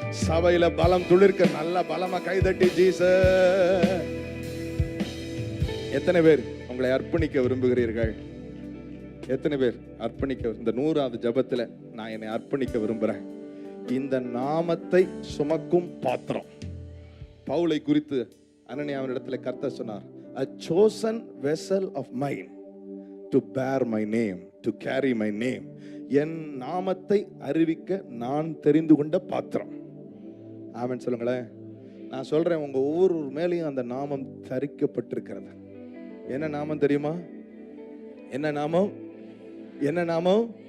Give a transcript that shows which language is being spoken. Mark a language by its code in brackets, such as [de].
[ta] சபையில பலம் துளிர்க்க நல்ல பலமா கைதட்டி ஜீசஸ். எத்தனை பேர் உங்களை அர்ப்பணிக்க விரும்புகிறீர்கள்? எத்தனை பேர் அர்ப்பணிக்க? இந்த 100வது ஜெபத்துல நான் என்னை அர்ப்பணிக்க விரும்புறேன். இந்த நாமத்தை சுமக்கும் பாத்திரம். பவுலை குறித்து அனனியாவினிடத்தில் கர்த்தர் சொன்னார், [en] a chosen vessel of mine to bear my name, to carry my name. [ta] என் நாமத்தை அறிவிக்க நான் தெரிந்து கொண்ட பாத்திரம். ஆமென் சொல்லுங்களேன். நான் சொல்றேன், உங்க ஒவ்வொரு மேலையும் அந்த நாமம் தரிக்கப்பட்டிருக்கிறது. என்ன நாமம் தெரியுமா? என்ன நாமம்? என்ன நாமம்?